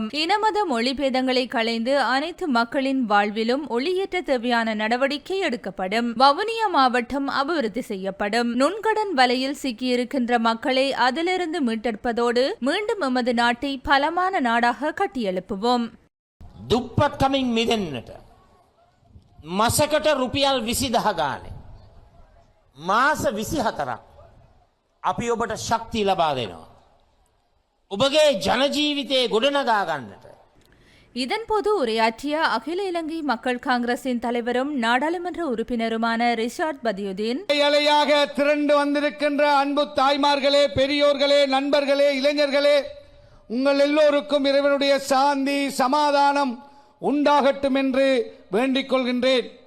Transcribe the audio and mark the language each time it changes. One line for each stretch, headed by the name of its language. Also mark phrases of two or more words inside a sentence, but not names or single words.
Tamil: இனமத மொழி பேதங்களை களைந்து அனைத்து மக்களின் வாழ்விலும் ஒளியேற்ற தேவையான நடவடிக்கை எடுக்கப்படும். வவுனியா மாவட்டம் அபிவிருத்தி செய்யப்படும். நுண்கடன் வலையில் சிக்கியிருக்கின்ற மக்களை அதிலிருந்து மீட்டெடுப்பதோடு மீண்டும் எமது நாட்டை பலமான நாடாக கட்டியெழுப்புவோம்.
Sinhala: දුප්පත්කමින් මිදෙන්නට මසකට රුපියල් 20,000 ගානේ මාස 24ක් අපි ඔබට ශක්තිය ලබා දෙනවා. ඔබගේ ජන ජීවිතේ ගොඩනගා ගන්නට.
Tamil: இதன்போது உரையாற்றிய அகில இலங்கை மக்கள் காங்கிரசின் தலைவரும் நாடாளுமன்ற உறுப்பினருமான ரிஷாட் பதியுதீன், இலையாக திரண்டு வந்திருக்கின்ற அன்பு தாய்மார்களே, பெரியோர்களே, நண்பர்களே, இளைஞர்களே, உங்கள் எல்லோருக்கும் இறைவனுடைய சாந்தி சமாதானம் உண்டாகட்டும் என்று வேண்டிக் கொள்கின்றேன்.